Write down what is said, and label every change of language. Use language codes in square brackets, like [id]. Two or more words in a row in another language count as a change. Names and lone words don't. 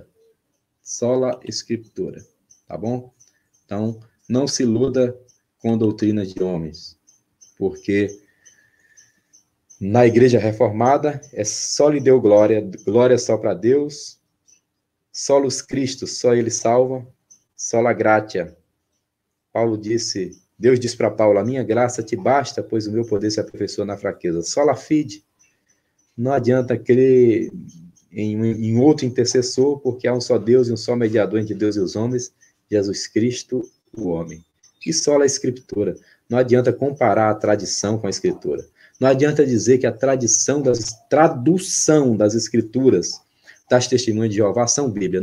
[pt] Sola Escritura. Tá bom? Então, não se iluda com doutrinas de homens, porque na Igreja Reformada é só lhe deu glória, glória só para Deus, [la] solus Cristo, [pt] só ele salva, [la] sola gratia. [pt] Paulo disse, Deus disse para Paulo, a minha graça te basta, pois o meu poder se aperfeiçoa na fraqueza. [la] Sola fide. [pt] Não adianta crer em outro intercessor, porque há um só Deus e um só mediador entre Deus e os homens, Jesus Cristo, o homem. E sola a Escritura. Não adianta comparar a tradição com a Escritura. Não adianta dizer que a tradução das Escrituras das Testemunhas de Jeová são Bíblia.